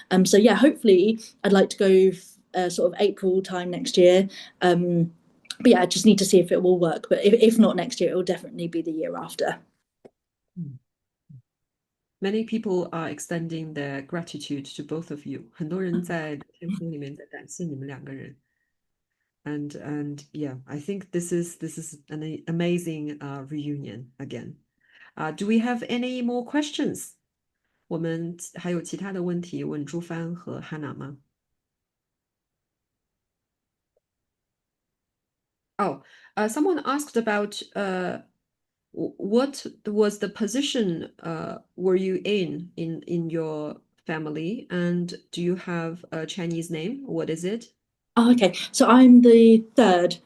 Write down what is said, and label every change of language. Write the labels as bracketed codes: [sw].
[en] So yeah, hopefully I'd like to go sort of April time next year. But yeah, I just need to see if it will work. But if not next year, it will definitely be the year after. Many people are extending their gratitude to both of you. [zh] 很多人在天空里面在感谢你们两个人。 [en] And yeah, I think this is an amazing reunion again. Do we have any more questions? [zh] 我们还有其他的问题问朱帆和 Hannah 吗？ [en] Oh, someone asked about what was the position were you in your family, and do you have a Chinese name? What is it? Oh, okay. So I'm the third.